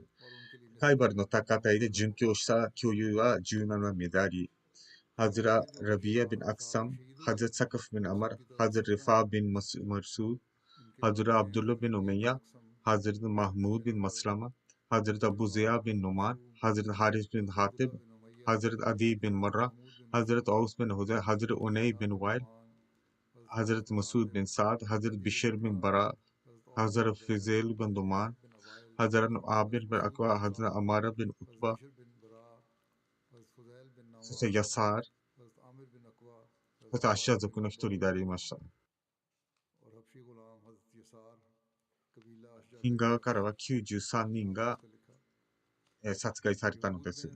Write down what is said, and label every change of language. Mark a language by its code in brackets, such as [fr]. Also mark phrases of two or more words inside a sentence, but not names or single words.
[ja] カイバルの高台で殉教した教友は17名であり、ハズラ・ラビア・ビン・アクサム、ハズラ・サカフ・ビン・アマル、ハズラ・リファー・ビン・マスード、ハズラ・アブドゥルラ・ビン・ウメイヤ、ハズラ・マフムード・ ビン・マスラマ、ハズラ・アブゼヤ・ビン・ノマン、ハズラ・ハリス・ビン・ハティブ、ハズラ・アディ・ビン・マラ、ハズラ・アウス・ビン・ホゼ、ハズラ・ウネイ・ビン・ワイル、 [ur] حضرت مسعود بن سعد، حضرت بشر بن براء، حضرت فضیل بن دمان، حضرت عامر بن عقبہ، حضرت عمارہ بن عتبہ، [ja] そしてヤサール、そしてアッシャー族の一人でありました。フィン側からは93人が殺害されたのです。